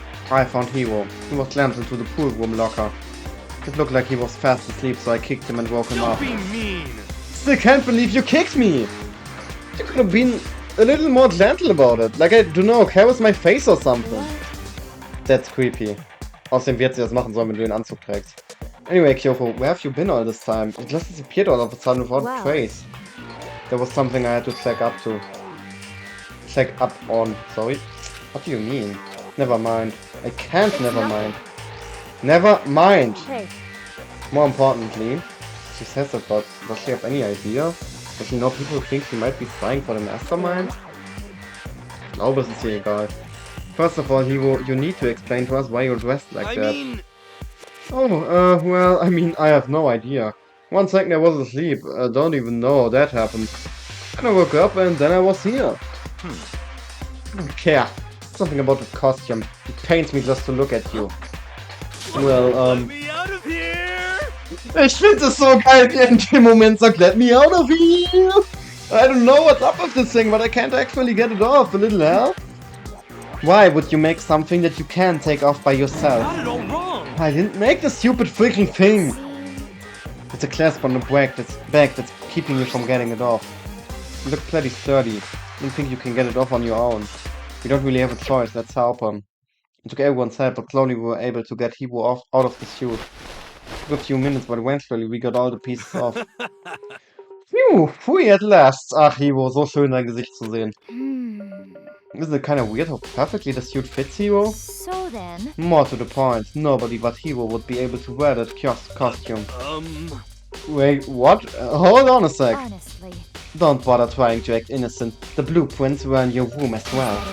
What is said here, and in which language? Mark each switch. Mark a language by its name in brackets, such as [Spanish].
[English] I found Hiro. He was clamped into the pool room locker. It looked like he was fast asleep, so I kicked him and woke him up. Don't be mean. Still can't believe you kicked me! You could have been a little more gentle about it. Like, I don't know, caress my face or something. That's creepy. [German] Außerdem wird sie das machen sollen, wenn du den Anzug trägst. [English] Anyway, Kyoko, where have you been all this time? It just disappeared all of a sudden without a trace. There was something I had to check up to. Check up on, sorry. What do you mean? Never mind. I can't never mind. Never mind! Hey, More importantly, she says that, but does she have any idea? Does she know people think she might be spying for the mastermind? [German] Ich glaube, es ist ihr egal. [English] First of all, Hiro, you need to explain to us why you're dressed like that. Oh, well, I mean, I have no idea. 1 second I was asleep, I don't even know how that happened. Then I woke up and then I was here. I don't care. Something about the costume. It pains me just to look at you. Well, Let me out of here. [German] ich finde es so geil, wie er in dem Moment sagt, [English] let me out of here! I don't know what's up with this thing, but I can't actually get it off. A little help? Why would you make something that you can't take off by yourself? Got it all wrong. I didn't make the stupid freaking thing! It's a clasp on the back that's keeping you from getting it off. You look plenty sturdy. I don't think you can get it off on your own. We don't really have a choice, let's help him. It took everyone's help, but slowly we were able to get Hiro out of the suit. It took a few minutes, but eventually we got all the pieces off. Phew, phui at last! [German] Ach, Hiro, so schön dein Gesicht zu sehen. [English] Isn't it kind of weird how perfectly the suit fits Hiro? So then... More to the point, nobody but Hiro would be able to wear that costume. Wait, what? Hold on a sec. Honestly... Don't bother trying to act innocent. The blueprints were in your room as well.